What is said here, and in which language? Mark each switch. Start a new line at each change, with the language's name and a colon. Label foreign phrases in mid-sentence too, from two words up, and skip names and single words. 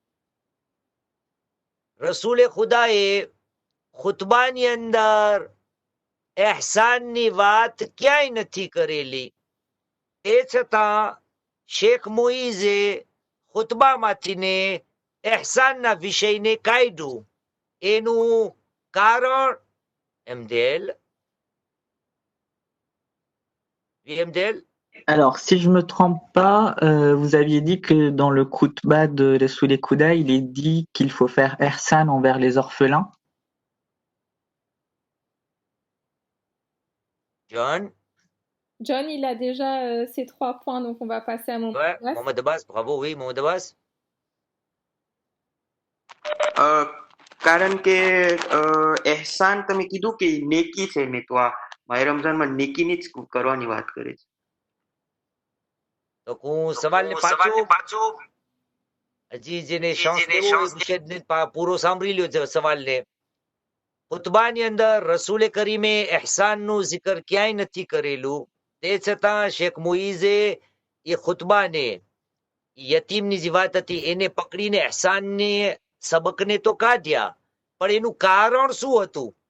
Gujarati: રસૂલે ખુદાએ ખુતબાની અંદર એહસાનની વાત ક્યાંય નથી કરેલી તે છતાં શેખ મુઈઝે ખુતબામાંથીને એહસાનના વિષયને કાઢ્યું એનું કારણ એમદેલ એમદેલ
French: Alors, si je me trompe pas, vous aviez dit que dans le khutbah de Ressoul Kouda, il est dit qu'il faut faire ihsan envers les orphelins. John, il a déjà ses 3 points, donc on va passer à Mohamed ouais, Abbas. Mohamed Abbas, bravo, oui, Mohamed Abbas.
Gujarati: કારણ કે એહસાન તમે કીધું કે નેકી છે ને તો આ માહે રમઝાનમાં નેકીની જ કરવાની વાત કરે છે. તો હું સવાલને પાછો હજી જેને શાંત લેવો હોય રુશેદને પૂરો સાંભળી લ્યો સવાલને ખુતબાની અંદર રસૂલે કરીમે એહસાનનું zikr ક્યાંય નથી કરેલું તે છતાં શેખ મુઈઝે એ ખુતબાને યતીમની જે વાત હતી એને પકડીને એહસાનને સબકને તો કાઢ્યા પણ એનું કારણ શું હતું